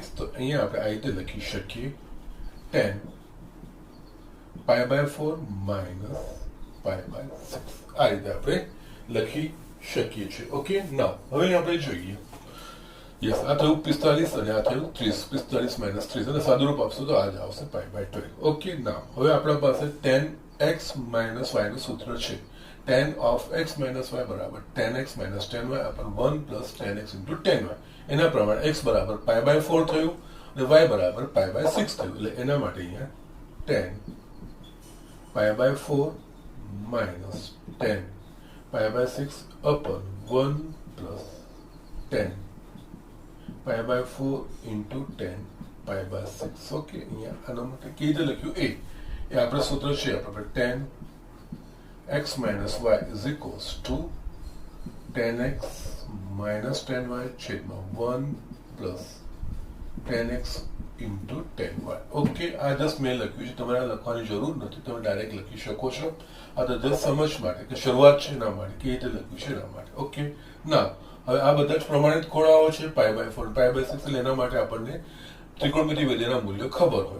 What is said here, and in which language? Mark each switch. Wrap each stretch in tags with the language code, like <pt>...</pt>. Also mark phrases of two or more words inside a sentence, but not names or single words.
<gu>તો અહીંયા આપણે આ રીતે લખી શકીએ 10 π/4 માઇનસ π/6. આ રીતે આપણે લખી શકીએ છીએ. ઓકે, ના હવે આપણે જોઈએ. યસ, આ થયું 45 અને આ થયું 30. 45 માઇનસ 30 અને સાદુરૂપ આપશું તો આ જ આવશે π/12. ઓકે, ના હવે આપણા પાસે tan x માઇનસ y નું સૂત્ર છે.</gu> <en>tan of x minus y બરાબર tan x minus tan y upon 1 plus tan x into tan y.</en> <gu>એના પ્રમાણે x બરાબર π/4 થયું અને y બરાબર π/6 થયું. એટલે એના માટે અહીંયા</gu> <en>tan π/4 minus tan π/6 upon 1 plus tan π/4 into tan π/6.</en> <gu>ઓકે, અહીંયા આના માટે કેવી રીતે લખ્યું એ આપણે સૂત્ર છે આપણે</gu> <en>tan x minus y is equals to tan x minus tan y</en> <gu>છેદમાં</gu> <en>1 plus tan x into tan y.</en> <gu>ઓકે, આ જસ્ટ મેં લખ્યું છે, તમારે લખવાની જરૂર નથી, તમે ડાયરેક્ટ લખી શકો છો. આ તો જસ્ટ સમજ માટે કે શરૂઆત છે એના માટે કેવી રીતે લખ્યું છે એના માટે. ઓકે, ના હવે આ બધા જ પ્રમાણિત ખૂણાઓ છે π/4 π/6 એટલે એના માટે આપણને ત્રિકોણમિતિ વિધેયના મૂલ્યો ખબર હોય.</gu>